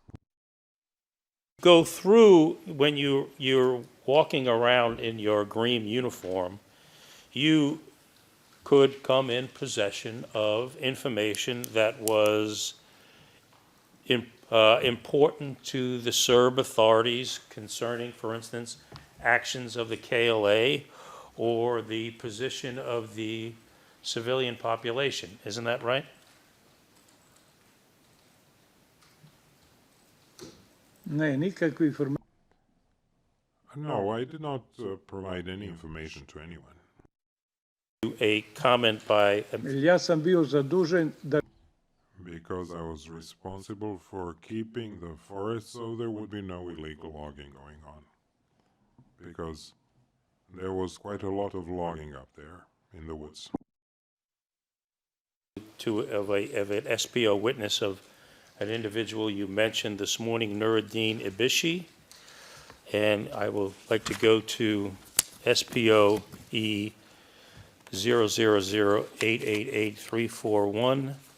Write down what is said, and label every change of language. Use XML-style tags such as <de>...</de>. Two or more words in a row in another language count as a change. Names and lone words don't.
<en>Go through, when you're walking around in your green uniform, you could come in possession of information that was important to the Serb authorities concerning, for instance, actions of the KLA or the position of the civilian population. Isn't that right?</en> <sr>Ne, nikakve informacije.</sr> <en>No, I did not provide any information to anyone. A comment by</en> <sr>Ja sam bio zadužen da</sr> <en>Because I was responsible for keeping the forest so there would be no illegal logging going on. Because there was quite a lot of logging up there in the woods. of an SPO witness of an individual you mentioned this morning, Nuruddin Ibishi, and I would like to go to SPO E 000888341.</en>